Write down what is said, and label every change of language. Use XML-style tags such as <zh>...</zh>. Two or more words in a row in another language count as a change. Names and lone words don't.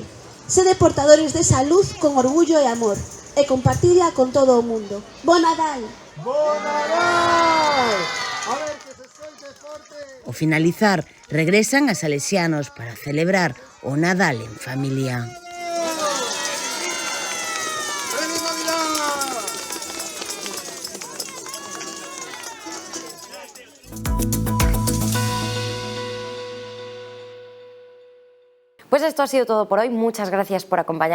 <gl>Sede portadores desa luz con orgullo e amor e compartida con todo o mundo. Bon Nadal! ¡Bon Nadal!</gl> <es>A ver, que se suelte forte.</es> <gl>Ao finalizar, regresan a Salesianos para celebrar o Nadal en familia.</gl> <es>¡Feliz Navidad! Pues esto ha sido todo por hoy. Muchas gracias por acompañarnos.</es>